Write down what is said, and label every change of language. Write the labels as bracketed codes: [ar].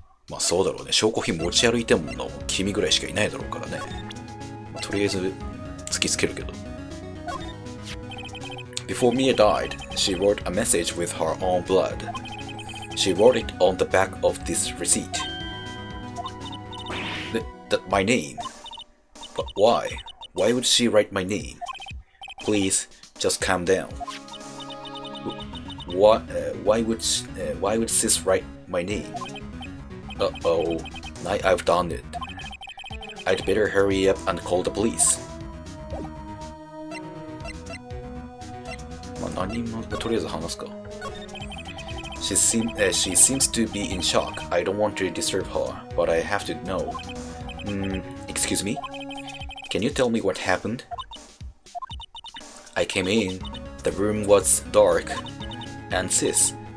[ja] まあそうだろうね。証拠品持ち歩いてもの君ぐらいしかいないだろうからね。まあ、とりあえず突きつけるけど。 [en] Before Mia died, she wrote a message with her own blood. She wrote it on the back of this receipt. My name? But why? Why would she write my name? Please, just calm down. Why would sis write my name? Uh-oh, now I've done it. I'd better hurry up and call the police. [ja] まあ何もとりあえず話すか。 [en] She seems to be in shock. I don't want to disturb her, but I have to know. Excuse me? Can you tell me what happened? I came in. The room was dark. And sis.